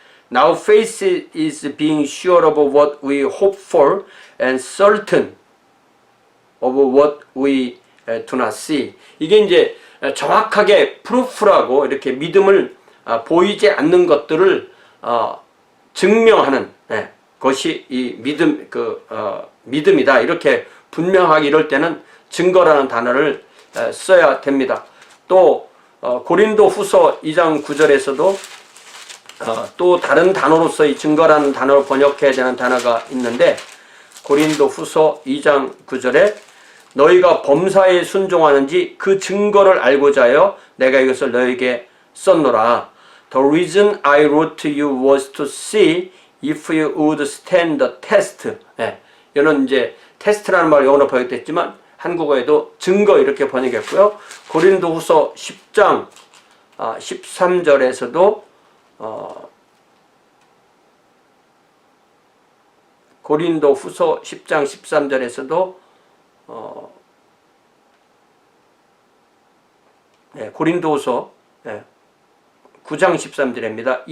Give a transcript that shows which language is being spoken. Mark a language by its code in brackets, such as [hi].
[en] Now faith is being sure of what we hope for and certain of what we do not see. [ko] 이게 이제 정확하게 프루프라고 이렇게 믿음을 보이지 않는 것들을 증명하는 것이 이 믿음이다. 이렇게 분명하게 이럴 때는 증거라는 단어를 써야 됩니다. 또 고린도 후서 2장 9절에서도 또 다른 단어로서 이 증거라는 단어를 번역해야 되는 단어가 있는데 고린도 후서 2장 9절에 너희가 범사에 순종하는지 그 증거를 알고자 하여 내가 이것을 너희에게 썼노라. [en] The reason I wrote to you was to see if you would stand the test. [ko] 이거는 이제 테스트라는 말 영어로 번역됐지만 한국어에도 증거 이렇게 번역했고요. 고린도 후서 10장 13절에서도 고린도 후서 10장 13절에서도 고린도후서 9장 13절입니다.